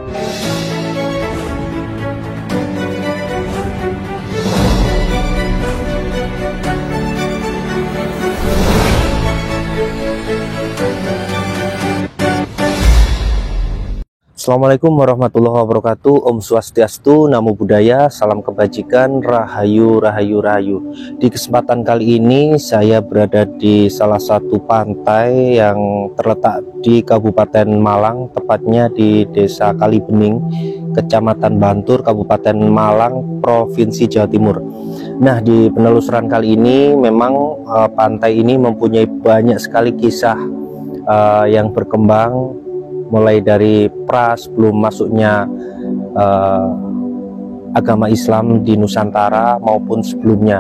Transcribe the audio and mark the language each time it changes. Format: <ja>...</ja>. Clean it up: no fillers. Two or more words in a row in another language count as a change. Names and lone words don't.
<ar>السلام عليكم ورحمة الله وبركاته.</ar> <ban>Om Swastiastu,</ban> <pi>Namo Buddhaya,</pi> <id>salam kebajikan, rahayu, rahayu, rahayu. Di kesempatan kali ini saya berada di salah satu pantai yang terletak di Kabupaten Malang, tepatnya di Desa Kalibening, Kecamatan Bantur, Kabupaten Malang, Provinsi Jawa Timur. Nah, di penelusuran kali ini memang pantai ini mempunyai banyak sekali kisah yang berkembang, mulai dari sebelum masuknya agama Islam di Nusantara maupun sebelumnya.</id>